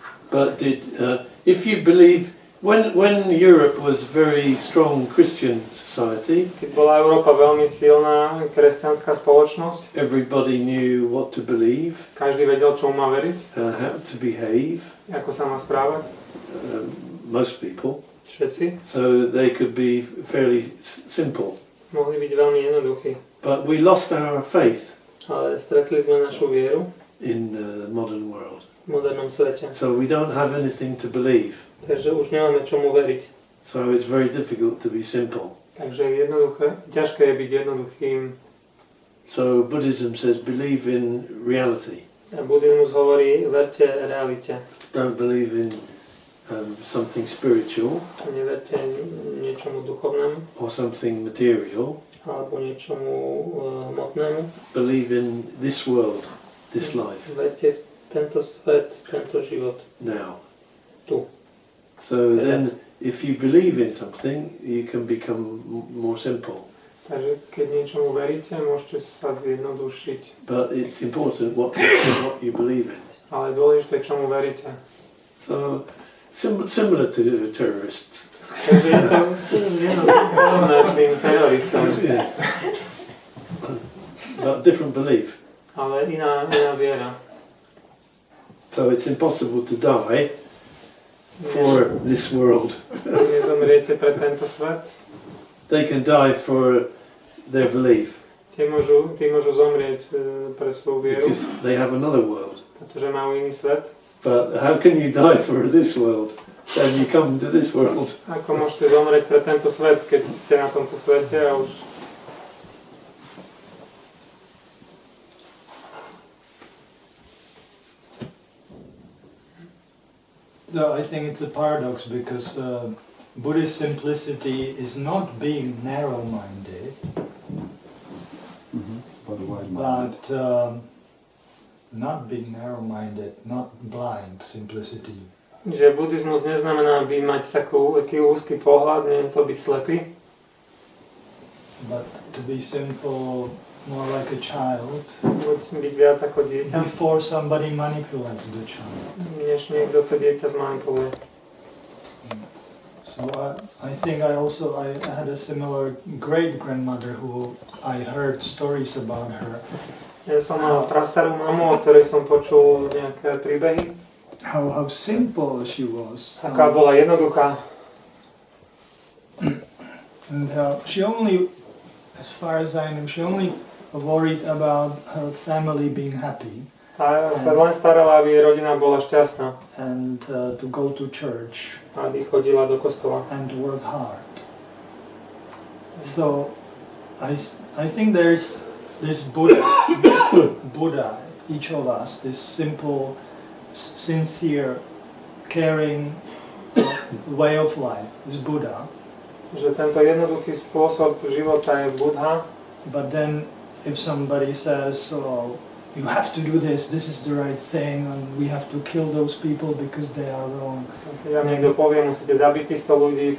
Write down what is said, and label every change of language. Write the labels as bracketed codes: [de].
[en] But if you believe, when Europe was very strong Christian society, [sk] keď bola Európa veľmi silná kresťanská spoločnosť, [en] everybody knew what to believe, [sk] každý vedel, čo má veriť, [en] how to behave, [sk] ako sa má správať, [en] most people. [sk] Všetci. [en] So they could be fairly simple. [sk] Mohli byť veľmi jednoduchí. [en] But we lost our faith. [sk] Ale stretli sme našu vieru [en] in the modern world. [sk] V modernom svete. [en] So we don't have anything to believe. [sk] Takže už nemáme čomu veriť. [en] So it's very difficult to be simple. [sk] Takže ťažké je byť jednoduchým. [en] So Buddhism says believe in reality. [sk] A buddhizmus hovorí verte realite. [en] Don't believe in something spiritual. [sk] Neverte niečomu duchovnému. [en] Or something material. [sk] Alebo niečomu hmotnému. [en] Believe in this world, this life. [sk] Verte tento svet, tento život. [en] Now. [sk] Tu. [en] So then, if you believe in something, you can become more simple. [sk] Takže keď niečomu veríte, môžete sa zjednodušiť. [en] But it's important what you believe in. [sk] Ale dôležité, čomu veríte. [en] So similar to terrorists. [sk] Takže je to podobné tým teroristom. [en] Yeah. But different belief. [sk] Ale iná viera. [en] So it's impossible to die for this world. [sk] Nezomriete pre tento svet. [en] They can die for their belief. [sk] Tí môžu zomrieť pre svoju vieru. [en] Because they have another world. [sk] Pretože majú iný svet. [en] But how can you die for this world? Then you come to this world. [sk] Ako môžete zomrieť pre tento svet, keď ste na tomto svete a už... [en] So I think it's a paradox because Buddhist simplicity is not being narrow-minded, but not being narrow-minded, not blind simplicity. [sk] Že buddhizmus neznamená mať taký úzky pohľad, nie je to byť slepý. [en] But to be simple, more like a child. [sk] Byť viac ako dieťa. [en] Before somebody manipulates the child. [sk] Než niekto to dieťa zmanipuluje. [en] So I think I had a similar great-grandmother who I heard stories about her. [sk] Ja som mal prastarú mamu, o ktorej som počul nejaké príbehy. [en] How simple she was. [sk] Aká bola jednoduchá. [en] And she only, as far as I know, she only worried about her family being happy. [sk] A sa len starala, aby jej rodina bola šťastná. [en] And to go to church. [sk] Aby chodila do kostola. [en] And work hard. So I think there's this Buddha, each of us, this simple, sincere, caring way of life is Buddha. [sk] Že tento jednoduchý spôsob života je Buddha. [en] But then if somebody says, oh, you have to do this, this is the right thing, and we have to kill those people because they are wrong. [sk] Ja niekto povie, musíte zabiť týchto ľudí,